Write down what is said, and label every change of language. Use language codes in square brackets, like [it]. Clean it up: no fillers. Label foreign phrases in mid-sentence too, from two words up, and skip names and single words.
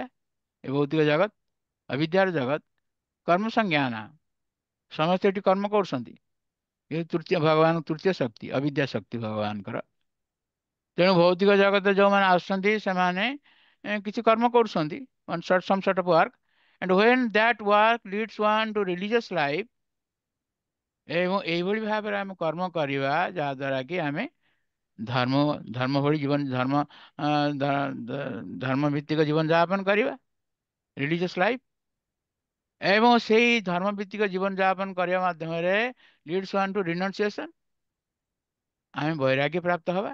[or] ଏ ଭୌତିକ ଜଗତ ଅବିଦ୍ୟାର ଜଗତ, କର୍ମ ସଂଜ୍ଞାନ, ସମସ୍ତେ ଏଠି କର୍ମ କରୁଛନ୍ତି। ଏ ଭଗବାନ ତୃତୀୟ ଶକ୍ତି, ଅବିଦ୍ୟା ଶକ୍ତି ଭଗବାନଙ୍କର। ତେଣୁ ଭୌତିକ ଜଗତରେ ଯୋଉମାନେ ଆସୁଛନ୍ତି ସେମାନେ କିଛି କର୍ମ କରୁଛନ୍ତି, [en] some sort of work, and when that work leads one to religious life, [or] ଏବଂ ଏଇଭଳି ଭାବରେ ଆମେ କର୍ମ କରିବା ଯାହା ଦ୍ୱାରା କି ଆମେ ଧର୍ମ ଭଳି ଜୀବନ, ଧର୍ମ ଭିତ୍ତିକ ଜୀବନ ଯାପନ କରିବା, [en] religious life. [or] ଏବଂ ସେଇ ଧର୍ମ ଭିତ୍ତିକ ଜୀବନ ଯାପନ କରିବା ମାଧ୍ୟମରେ [en] leads one to renunciation, [or] ଆମେ ବୈରାଗ୍ୟ ପ୍ରାପ୍ତ ହବା।